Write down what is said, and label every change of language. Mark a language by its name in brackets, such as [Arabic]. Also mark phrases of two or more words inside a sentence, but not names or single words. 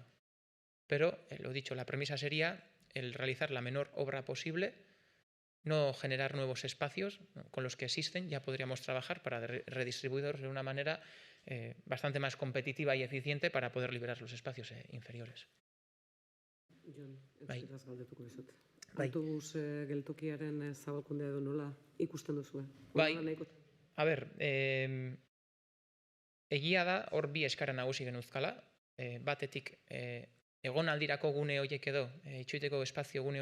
[Spanish] Pero, lo dicho, la premisa sería el realizar la menor obra posible, no generar nuevos espacios con los que existen, ya podríamos trabajar para redistribuirlos de una manera bastante más competitiva y eficiente para poder liberar los espacios inferiores. [Basque] Jon, Bai. euskaraz galdetuko dizut. Bai. Autobus geltokiaren zabalkundea edo nola ikusten duzue? Bai. Ona da nahiko- A ber, egia da hor bi eskara nagusi genuzkala, batetik egonaldirako gune horiek edo itxoiteko espazio gune